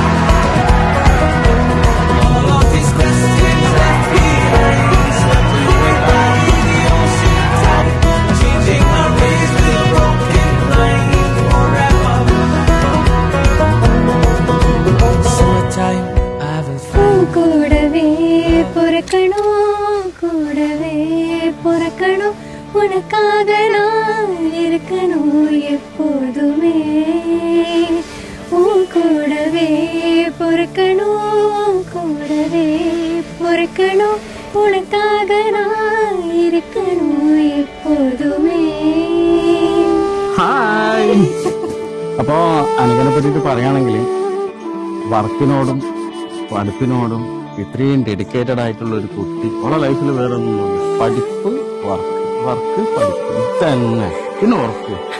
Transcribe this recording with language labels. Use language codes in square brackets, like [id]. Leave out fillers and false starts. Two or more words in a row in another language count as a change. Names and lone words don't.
[en] All of these questions left behind, swept away by the ocean tide, changing my ways with a broken mind forever. Summertime, I will find. [ta] கூடவே பொறக்கணும் உனக்காக நான் இருக்கணும் எப்போதுமே உன் கூடவே பொறக்கணும் உனக்காக நான் இருக்கணும் எப்போதுமே. [ml] ഹായ്. അപ്പോ അനഘനെ പറ്റിട്ട് പറയുകയാണെങ്കിൽ വർക്കിനോടും പഠിപ്പിനോടും ഇത്രയും ഡെഡിക്കേറ്റഡ് ആയിട്ടുള്ള ഒരു കുട്ടി അവളെ ലൈഫിൽ വേറെ ഒന്നുമില്ല. പഠിപ്പ് വർക്ക് പഠിപ്പ് തന്നെ പിന്നെ ഉറപ്പ്.